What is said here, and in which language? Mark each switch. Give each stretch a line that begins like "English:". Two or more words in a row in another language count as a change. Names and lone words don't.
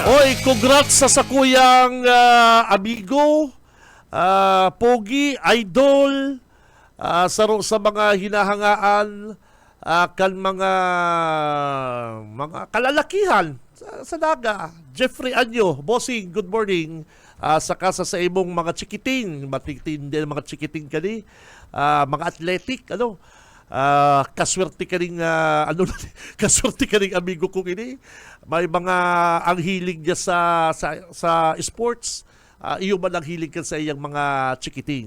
Bikol: Oy, congrats sa sakuyang amigo, pogi, idol, sa mga hinahangaan, kan mga kalalakihan sa Naga. Jeffrey Anyo, bossing,
English: good morning.
Bikol: Saka sa imong mga chikiting, matitin din mga chikiting kani, mga athletic, kaswerte ka rin, kaswerte ka rin amigo kong ini. May mga ang hilig niya sa sports, iyo man ang hilig ka sa iyang mga chikiting.